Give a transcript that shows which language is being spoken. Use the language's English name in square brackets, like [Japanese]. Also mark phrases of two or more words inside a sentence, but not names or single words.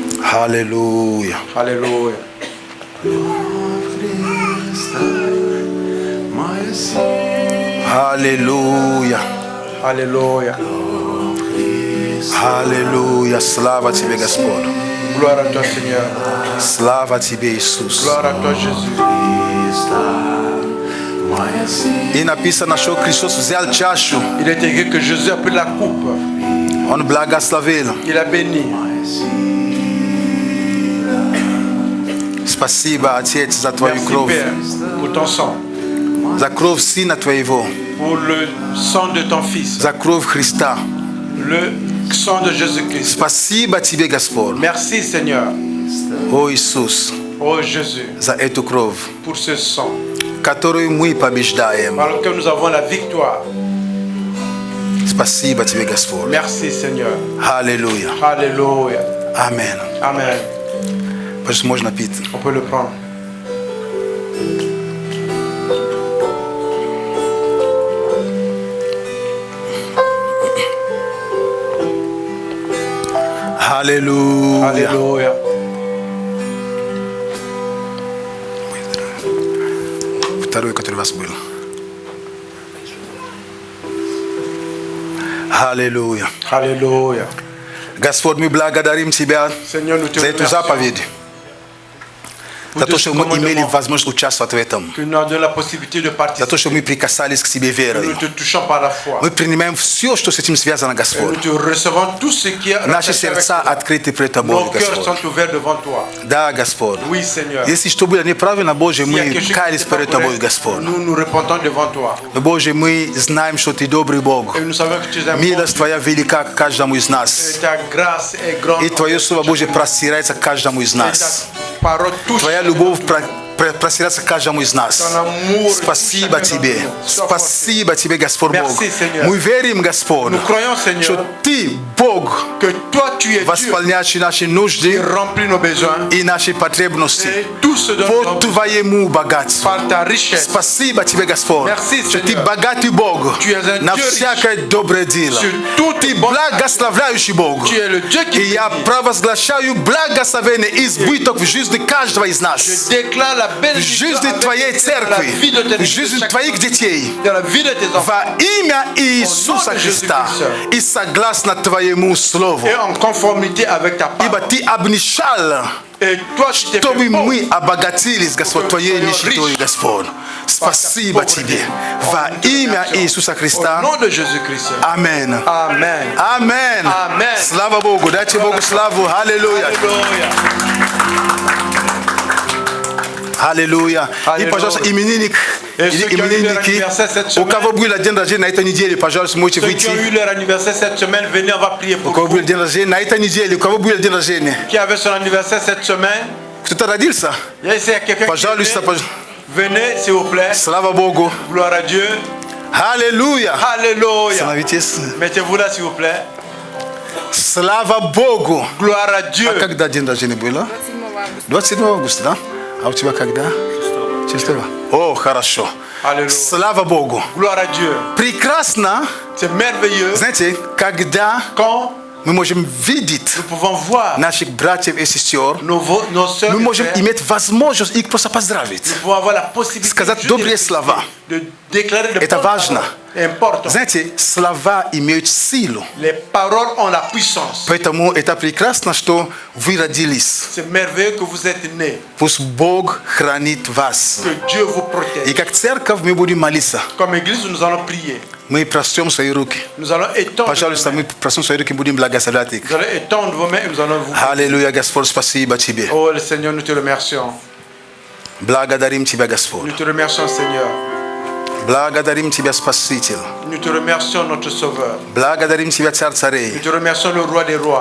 [French] Alléluia. Alléluia. Alléluia. Alléluia. Alléluia. [Russian] Slava тебе, Господь. [French] Gloire à toi, Seigneur. [Russian] Slava тебе, Иисус. [French] Gloire à toi, Jésus. [Russian] И написано, что Христос взял чашу, [French] Il est écrit que Jésus a pris la coupe. [Russian] Он благословил. [French] Il a béni. [Russian] Спасибо, Отец, за Твою [French] Merci, [Russian] кровь, [French] Père, pour ton sang. [Russian] за кровь Сына Твоего, [French] Pour le sang de ton Fils. [Russian] за кровь Христа. [French] Le sang de Jésus-Christ. [Russian] Спасибо Тебе, Господь, [French] Merci, Seigneur. [Russian] о Иисус, [French] Oh Jésus, [Russian] за эту кровь, [French] pour ce sang. [Russian] которую мы побеждаем. [French] Par lequel nous avons la victoire. [Russian] Спасибо Тебе, Господь. [French] Merci, Seigneur. [Russian] Аллилуйя. [French] Alléluia. [Russian] Аминь. [French] Amen. [Russian] Пожалуйста, можно пить. [French] On peut le prendre. [Russian] Аллилуйя. [French] Alléluia. [Russian] Второй, который у вас был. Аллилуйя. [French] Alléluia. [Russian] Господь, мы благодарим Тебя [French] Seigneur, nous te [Russian] за эту [French] remercions [Russian] заповедь, за то, [French] pour [Russian] что [French] ce [Russian] мы имели [French] commandement, [Russian] возможность участвовать в этом, [French] que nous avons donné la possibilité de [Russian] за то, [French] participer. [Russian] что мы прикасались к Тебе верой. [French] Nous te touchons par la foi. [Russian] Мы принимаем все, что с этим связано, [French] Et nous [Russian] Господь. [French] te recevons tout ce qui est [Russian] Наши [French] rattaché avec [Russian] сердца [French] toi. [Russian] открыты пред [French] Nos [Russian] Тобой, [French] cœurs [Russian] Господь. [French] sont ouverts devant toi. [Russian] Да, Господь. [French] Oui, Seigneur. [Russian] Если что было неправильно, Боже, [French] S'il y a [Russian] мы [French] quelque chose qui [Russian] каялись [French] n'est pas [Russian] перед Тобой, [French] correct, [Russian] Господь. [French] nous nous repentons devant toi. [Russian] Но, Боже, мы знаем, что Ты добрый Бог. [French] Et nous savons que tu es un bon [Russian] Милость [French] Dieu. [Russian] Твоя велика к каждому из [French] Et [Russian] нас. [French] ta grâce est grande. [Russian] И Твое Слово Божье простирается к каждому из [French] Et ta [Russian] нас. [French] parole touche. [Russian] Твоя любовь простирается к каждому из нас. [French] Ton amour [Russian] Спасибо [French] touche chacun [Russian] Тебе. [French] d'entre nous. Sois [Russian] Спасибо Тебе, Господь Бог. [French] Merci, Seigneur. [Russian] Мы верим, Господь, [French] Nous croyons, Seigneur, [Russian] что Ты, Бог, [French] que toi tu es Dieu [Russian] восполняющий наши [French] qui [Russian] нужды [French] remplit nos besoins [Russian] и наши потребности [French] et tout ce dont nous [Russian] по [French] avons [Russian] Твоему богатству. [French] par ta richesse. [Russian] Спасибо Тебе, Господь, [French] Merci, [Russian] что Ты [French] Seigneur. [Russian] богатый Бог [French] Tu es un [Russian] на [French] Dieu [Russian] всякое доброе дело. [French] sur toutes [Russian] Ты [French] tes bonnes [Russian] благословляющий Бог. [French] Tu es le Dieu qui [Russian] И я [French] bénit. [Russian] провозглашаю благословение и избыток в жизни каждого из [French] Je [Russian] нас. [French] déclare la [Russian] В [French] bénédiction [Russian] жизни [French] avec [Russian] Твоей [French] dans la [Russian] церкви, [French] vie de tes [Russian] в жизни Твоих детей. [French] dans la vie de tes enfants. [Russian] Во имя Иисуса [French] Au nom de [Russian] Христа [French] Jésus-Christ. [Russian] и согласно Твоему Слову. [French] Et en conformité avec ta [Russian] Ибо [French] parole. [Russian] Ты обнищал, [French] Et toi tu t'es fait [Russian] чтобы [French] pauvre. [Russian] мы обогатились, Господь, Твоей нищетой, Господь. Спасибо Тебе. Во имя Иисуса [French] Au [Russian] Христа. [French] nom de Jésus-Christ. [Russian] Аминь. [French] Amen. [Russian] Аминь. Амен. Слава Богу. Дайте Богу славу. Аллилуйя. [French] Alléluia. [Russian] Аллилуйя. И, Аллилуйя. пожалуйста, именинник, [French] Et ceux qui ont eu leur [Russian] именинники, [French] anniversaire cette [Russian] у [French] semaine, [Russian] кого был день рождения на этой неделе, пожалуйста, можете [French] ceux qui [Russian] выйти. [French] ont eu leur anniversaire cette semaine, venez, on va prier [Russian] У [French] pour [Russian] кого [French] vous. [Russian] был день рождения на этой неделе, у кого был день рождения? [French] Qui avait son anniversaire cette semaine, [Russian] Кто-то родился? [French] il y a ici quelqu'un qui [Russian] Пожалуйста, [French] est né. Venez, s'il vous plaît. [Russian] Слава Богу. [French] Gloire à Dieu. [Russian] Аллилуйя. [French] Alléluia. [Russian] Становитесь. [French] Mettez-vous là, s'il vous plaît. [Russian] Слава Богу. [French] Gloire à Dieu. [Russian] А когда день рождения было? 27 августа, да? А у тебя когда? 6. О, хорошо. [French] Alléluia. [Russian] Слава Богу. [French] Gloire à Dieu. [Russian] Прекрасно, [French] C'est merveilleux [Russian] знаете, когда [French] quand [Russian] мы можем видеть [French] nous pouvons voir [Russian] наших братьев и сестер, [French] nos soeurs [Russian] мы [French] et [Russian] можем [French] frères. [Russian] иметь возможность их просто поздравить. [French] Nous pouvons avoir la possibilité [Russian] Сказать [French] juste [Russian] добрые [French] de- [Russian] слова. [French] de déclarer de [Russian] Это [French] bonnes [Russian] важно. [French] paroles. Important. [Russian] Знаете, слова имеют силу. [French] Les paroles ont la puissance. [Russian] Поэтому это прекрасно, что вы родились. [French] C'est merveilleux que vous êtes nés. [Russian] Пусть Бог хранит вас. [French] Que Dieu vous protège. [Russian] И как церковь мы будем молиться. [French] Comme église, nous allons prier. [Russian] Мы прострем свои руки. [French] Nous allons étendre [Russian] Пожалуйста, [French] vos mains. [Russian] мы прострем свои руки, будем благословлять их. [French] Nous allons étendre vos mains et nous allons vous. [Russian] Аллилуйя, Господь, спасибо Тебе. [French] Oh, le Seigneur, nous te remercions. [Russian] Благодарим Тебя, Господь. [French] Nous te remercions, Seigneur. [Russian] Благодарим Тебя, Спаситель. [French] Nous te remercions, notre Sauveur. [Russian] Благодарим Тебя, Царь [French] Nous [Russian] царей, [French] te remercions, le Roi des Rois.